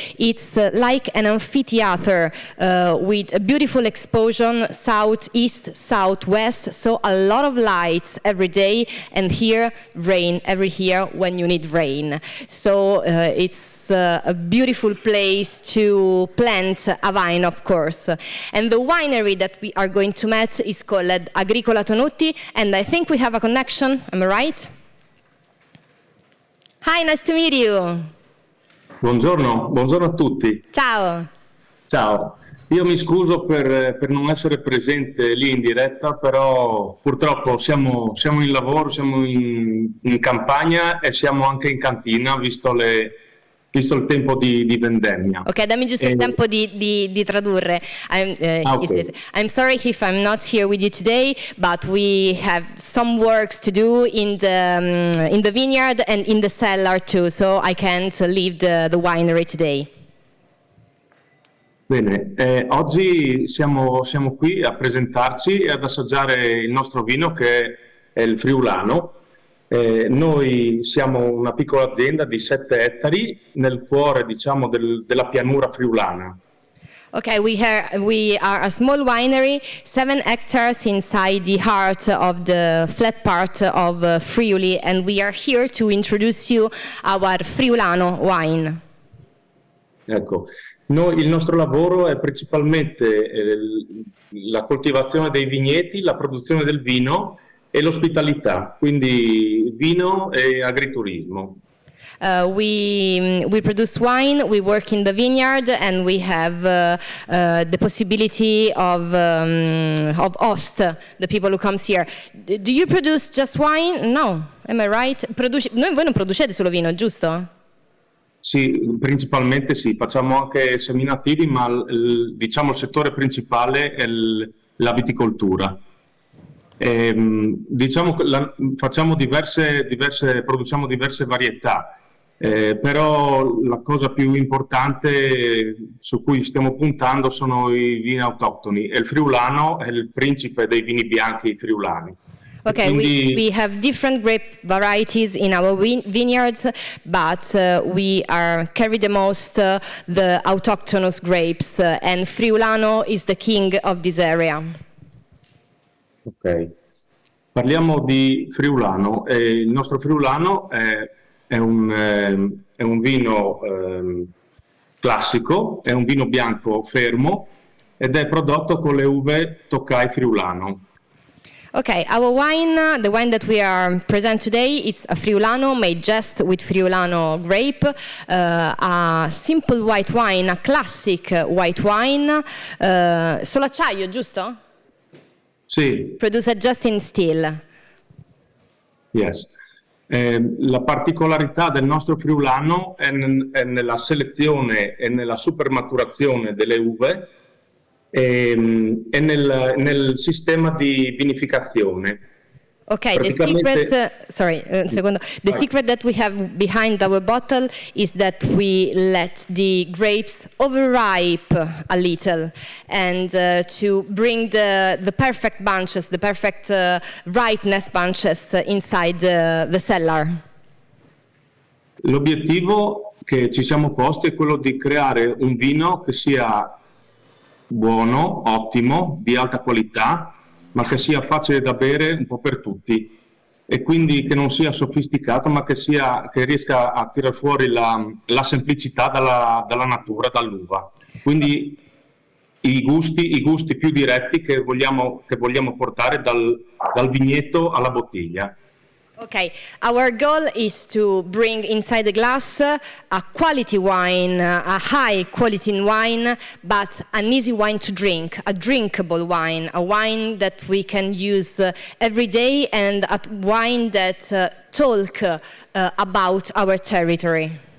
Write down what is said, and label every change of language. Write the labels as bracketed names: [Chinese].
[English] It's like an amphitheater with a beautiful explosion, southeast, southwest, so a lot of lights every day, and here rain every year when you need rain. So it's a beautiful place to plant a vine, of course. And the winery that we are going to meet is called Agricola Tonutti, and I think we have a connection, am I right? Hi, nice to meet you. [Italian] Buongiorno, buongiorno a tutti. Ciao. Ciao, io mi scuso per non essere presente lì in diretta, però purtroppo siamo in lavoro, siamo in campagna e siamo anche in cantina, visto il tempo di vendemmia. Ok, dammi giusto il tempo di tradurre. [English] Okay. I'm sorry if I'm not here with you today, but we have some works to do in the vineyard and in the cellar too, so I can't leave the winery today. [Italian] Bene, oggi siamo qui a presentarci e ad assaggiare il nostro vino che è il Friulano. Noi siamo una piccola azienda di 7 ettari nel cuore, diciamo, della pianura friulana. [English] Okay, we are a small winery, 7 hectares inside the heart of the flat part of Friuli, and we are here to introduce you our Friulano wine. Ecco, il nostro lavoro è principalmente la coltivazione dei vigneti, la produzione del vino e l'ospitalità, quindi vino e agriturismo. We produce wine, we work in the vineyard, and we have the possibility of host the people who comes here. Do you produce just wine? No, am I right? [Italian] Voi non producete solo vino, giusto? Sì, principalmente sì, facciamo anche seminativi, ma diciamo il settore principale è la viticoltura. Diciamo che produciamo diverse varietà, però la cosa più importante su cui stiamo puntando sono i vini autoctoni, e il Friulano è il principe dei vini bianchi friulani. [English] Okay, [Italian] quindi, [English] we have different grape varieties in our vineyards, but we carry the most the autochthonous grapes, and Friulano is the king of this area. [Italian] Ok, parliamo di Friulano. Il nostro Friulano è un vino classico, è un vino bianco fermo ed è prodotto con le uve Tokai Friulano. [English] Okay, our wine, the wine that we are present today, it's a Friulano made just with Friulano grape, a simple white wine, a classic white wine, [Italian] solo acciaio, giusto? [English] Sì. Produced just in still. Yes. [Italian] La particolarità del nostro Friulano è nella selezione e nella supermaturazione delle uve e nel sistema di vinificazione. [English] Okay, the secret that we have behind our bottle is that we let the grapes overripe a little, and to bring the perfect bunches, the perfect ripeness bunches inside the cellar. [Italian] L'obiettivo che ci siamo posti è quello di creare un vino che sia buono, ottimo, di alta qualità, ma che sia facile da bere un po' per tutti, e quindi che non sia sofisticato, ma che riesca a tirar fuori la semplicità dalla natura, dall'uva. Quindi i gusti più diretti che vogliamo portare dal vigneto alla bottiglia. [English] Okay, our goal is to bring inside the glass a quality wine, a high quality wine, but an easy wine to drink, a drinkable wine, a wine that we can use every day, and a wine that talk about our territory.